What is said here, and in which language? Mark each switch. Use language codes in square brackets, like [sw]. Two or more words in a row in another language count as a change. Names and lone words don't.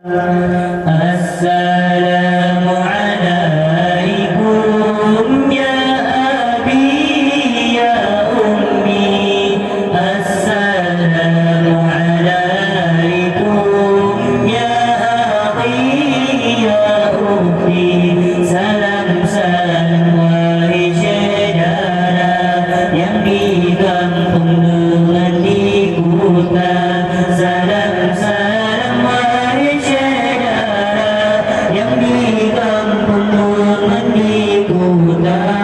[ar] السلام عليكم يا أبي يا أمي. السلام عليكم يا أخي يا أختي. [id] Salam salam wahai saudara yang di kampung dengan di kota. Salam salam wahai yang di kampung dengan di kota.